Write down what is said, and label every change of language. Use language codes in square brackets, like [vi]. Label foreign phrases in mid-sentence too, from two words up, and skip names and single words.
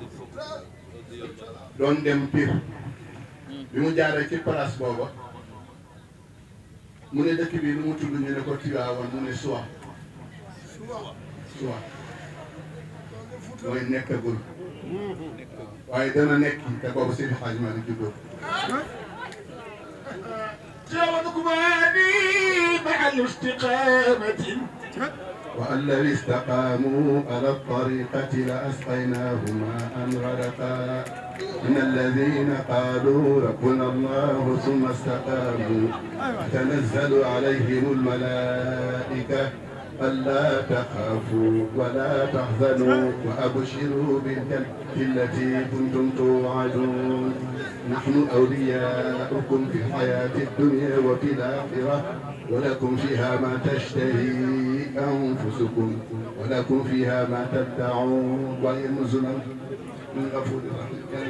[wo] doon dem Pire bi mu jaaree ci place booba mu ne dëkk bi lu mu tudd ñu ne ko Tivaouane mu ne Soua mooy nekkagul waaye dana nekk te boobu Seydi Hadji Malick juddoo [ar] مع الاستقامة وأن لو استقاموا على الطريقة لأسقيناهم ماء غدقا إن الذين قالوا ربنا الله ثم استقاموا تنزل عليهم الملائكة ألا تخافوا ولا تحزنوا وأبشروا بالجنة التي كنتم توعدون نحن أولياؤكم في الحياة الدنيا وفي الآخرة ولكم فيها ما تشتهي أنفسكم ولكم فيها ما تدعون وينزل من غفور رحيم